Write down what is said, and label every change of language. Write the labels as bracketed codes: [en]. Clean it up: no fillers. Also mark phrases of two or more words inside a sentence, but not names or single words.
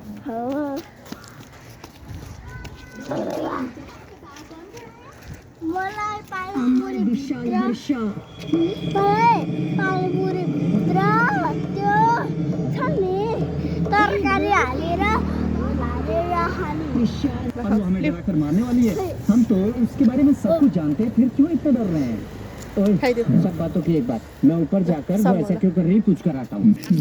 [ne] मलाई पानीपुरीभित्र त्यो छ नि तरकारी हालेर खाने। [hi] हमें डराकर मारने वाली है। हम तो उसके बारे में सब कुछ जानते हैं, फिर क्यों इतना डर रहे हैं? सब बातों की एक बात, मैं ऊपर जाकर वो ऐसा क्यों कर रही पूछ कर आता हूँ।